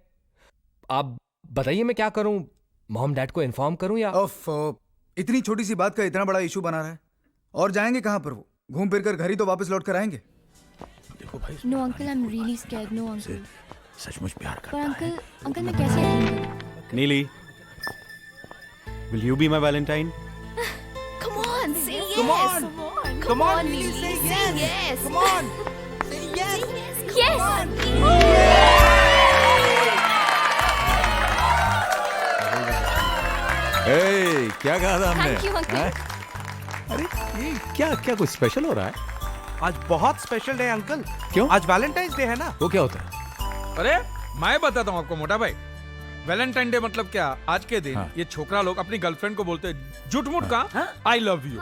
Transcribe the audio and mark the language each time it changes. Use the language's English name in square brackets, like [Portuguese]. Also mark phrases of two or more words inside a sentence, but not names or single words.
[Hindi] आप बताइए मैं क्या करूं? [English] mom dad [Hindi] को इन्फॉर्म करूं या? इतनी छोटी सी बात का इतना बड़ा इशू बना रहा है। और जाएंगे कहाँ पर? वो घूम फिर कर घर ही तो वापस लौट कर आएंगे। देखो भाई, [English] No uncle, I am really scared. No uncle. [Hindi] सचमुच प्यार पर करता है। अंकल मैं कैसे करूं? नीली, [English] will you be my Valentine? Come on, say yes. Come on. Come on, Neely, Neely, say say yes. yes. Come on. Say yes. Yes. [Hindi] ए, क्या कहा था हमने? [English] Thank you, uncle. [Hindi] हैं? अरे ये क्या क्या कुछ स्पेशल हो रहा है? आज बहुत [English] special day [Hindi] है अंकल। क्यों? आज वैलेंटाइंस डे है ना। वो क्या होता है? अरे मैं बताता हूँ आपको मोटा भाई, वैलेंटाइन डे मतलब क्या? आज के दिन हाँ। ये छोकरा लोग अपनी गर्लफ्रेंड को बोलते हैं झूठ-मूठ का [English] I love you.